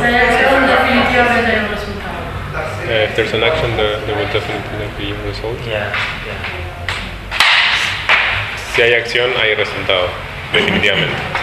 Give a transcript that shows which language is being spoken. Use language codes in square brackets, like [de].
[es] Definitivamente hay un resultado. [en] If there's an action, there will definitely be a result. Yeah. [es] Si hay acción, hay resultado, definitivamente.